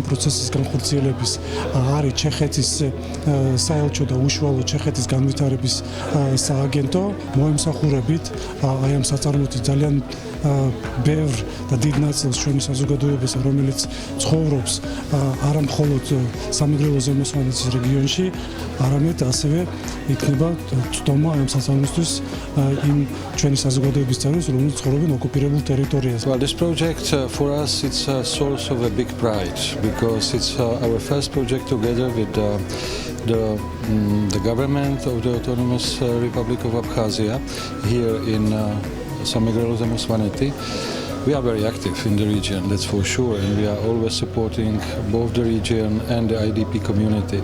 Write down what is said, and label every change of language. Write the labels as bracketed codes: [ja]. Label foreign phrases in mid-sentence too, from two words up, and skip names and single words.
[ka] პროცესის განხორციელების არის ჩეხეთის საელჩო და უშუალო ჩეხეთის განვითარების სააგენტო მოემსახურებით აი ამ საწარმოთი ძალიან ბევრ და დიდ ნაწილს ჩვენი საზოგადოებისა, რომელიც ცხოვრობს არა მხოლოდ სამეგრელო ზემოსვანეთის რეგიონში, არამედ ასევე იქნება ცდომა ამ საწარმოსთვის იმ ჩვენი საზოგადოების წევრებს, რომლებიც ცხოვრობენ ოკუპირებულ ტერიტორიაზე. [en] Well, this project for us it's a source of a big pride because it's our first project together with the government of the Autonomous Republic of Abkhazia here in Samegrelo-Zemosvaneti. We are very active in the region, that's for sure, and we are always supporting both the region and the IDP community.